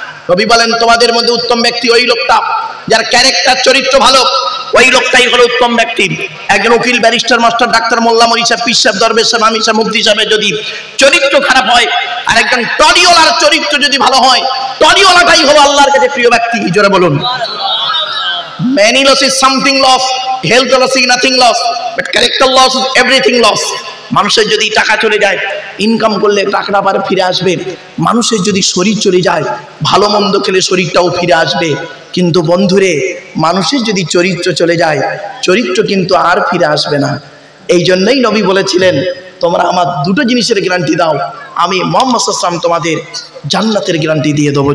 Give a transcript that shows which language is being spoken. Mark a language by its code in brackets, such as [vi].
[bn] নবী বলেন, তোমাদের মধ্যে উত্তম ব্যক্তি ওই লোকটা যার ক্যারেক্টার, চরিত্র ভালো, ওই লোকটাই হলো উত্তম ব্যক্তি। একজন উকিল, ব্যারিস্টার, মাস্টার, ডাক্তার, মোল্লা, মৌলভী সাহেব, পীর সাহেব, দরবেশ সাহেব, আমির সাহেব, মুফতি সাহেবের যদি চরিত্র খারাপ হয়, আর একজন টলিওয়ালার চরিত্র যদি ভালো হয়, টলিওয়ালাটাই হলো আল্লাহর কাছে প্রিয় ব্যক্তি। জোরে বলুন। [en] Many loss is something loss, health loss is nothing loss, but character loss is everything loss. [bn] মানুষের যদি টাকা চলে যায়, ইনকাম করলে টাকাটা আবার ফিরে আসবে। মানুষের যদি শরীর চলে যায়, ভালো মন্দ খেলে শরীরটাও ফিরে আসবে। কিন্তু বন্ধুরে, মানুষের যদি চরিত্র চলে যায়, চরিত্র কিন্তু আর ফিরে আসবে না। এই জন্যই নবী বলেছিলেন, তোমরা আমার দুটো জিনিসের গ্যারান্টি দাও, আমি মুহাম্মদ সাল্লাল্লাহু আলাইহি ওয়াসাল্লাম তোমাদের জান্নাতের গ্যারান্টি দিয়ে দেবো।